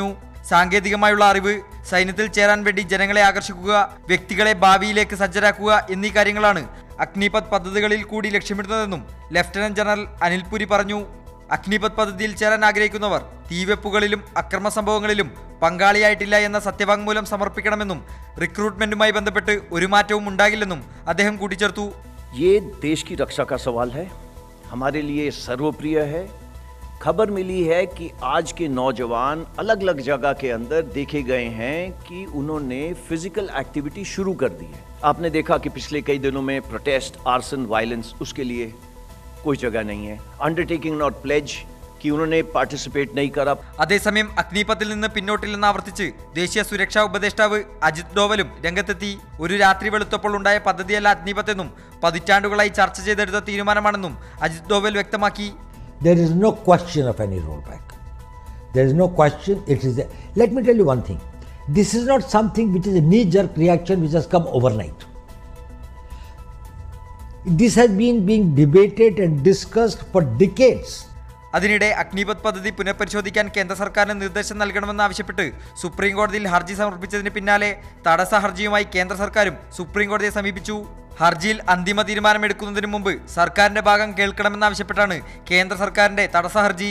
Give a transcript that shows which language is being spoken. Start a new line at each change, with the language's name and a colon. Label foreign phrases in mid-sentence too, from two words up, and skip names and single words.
Malayalam: സാങ്കേതികമായുള്ള അറിവ്, സൈന്യത്തിൽ ചേരാൻ വേണ്ടി ജനങ്ങളെ ആകർഷിക്കുക, വ്യക്തികളെ ഭാവിയിലേക്ക് സജ്ജരാക്കുക എന്നീ കാര്യങ്ങളാണ് അഗ്നിപഥ് പദ്ധതികളിൽ കൂടി ലക്ഷ്യമിടുന്നതെന്നും ലഫ്റ്റനന്റ് ജനറൽ അനിൽ പുരി പറഞ്ഞു. അഗ്നിപഥ് പദ്ധതിയിൽ ചേരാൻ ആഗ്രഹിക്കുന്നവർ തീവെപ്പുകളിലും അക്രമ സംഭവങ്ങളിലും പങ്കാളിയായിട്ടില്ല എന്ന സത്യവാങ്മൂലം സമർപ്പിക്കണമെന്നും റിക്രൂട്ട്മെന്റുമായി ബന്ധപ്പെട്ട് ഒരു മാറ്റവും ഉണ്ടാകില്ലെന്നും അദ്ദേഹം കൂട്ടിച്ചേർത്തു.
Hindi: ये देश की रक्षा का सवाल है, हमारे लिए सर्वप्रिय है. खबर मिली है कि आज के नौजवान अलग अलग जगह के अंदर देखे गए हैं कि उन्होंने
English: physical activity
Hindi: शुरू कर दी है. आपने देखा कि पिछले कई दिनों में
English: protest, arson, violence,
Hindi: उसके लिए कोई जगह नहीं है.
English: undertaking not pledge
Hindi: कि उन्होंने पार्टिसिपेट नहीं करा.
Malayalam: അതേസമയം അഗ്നിപഥിൽ നിന്ന് പിന്നോട്ടില്ലെന്ന് ആവർത്തിച്ച് ദേശീയ സുരക്ഷാ ഉപദേഷ്ടാവ് അജിത് ഡോവലും രംഗത്തെത്തി. ഒരു രാത്രി വെളുത്തപ്പോൾ ഉണ്ടായ പദ്ധതിയല്ല അഗ്നിപഥ് എന്നും പതിറ്റാണ്ടുകളായി ചർച്ച ചെയ്തെടുത്ത തീരുമാനമാണെന്നും അജിത് ഡോവൽ വ്യക്തമാക്കി.
English: There is no question of any rollback. There is no question. It is. Let me tell you one thing. This is not something which is a knee-jerk reaction which has come overnight. This has been being debated and discussed for decades.
Malayalam: അതിനിടെ അഗ്നിപഥ് പദ്ധതി പുനഃപരിശോധിക്കാൻ കേന്ദ്ര സർക്കാരിന് നിർദ്ദേശം നൽകണമെന്നാവശ്യപ്പെട്ട് സുപ്രീം കോടതിയിൽ ഹർജി സമർപ്പിച്ചതിന് പിന്നാലെ തടസ്സ ഹർജിയുമായി കേന്ദ്ര സർക്കാരും സുപ്രീം കോടതിയെ സമീപിച്ചു. ഹർജിയിൽ അന്തിമ തീരുമാനമെടുക്കുന്നതിന് മുമ്പ് സർക്കാരിന്റെ ഭാഗം കേൾക്കണമെന്നാവശ്യപ്പെട്ടാണ് കേന്ദ്ര സർക്കാരിന്റെ തടസ്സ ഹർജി.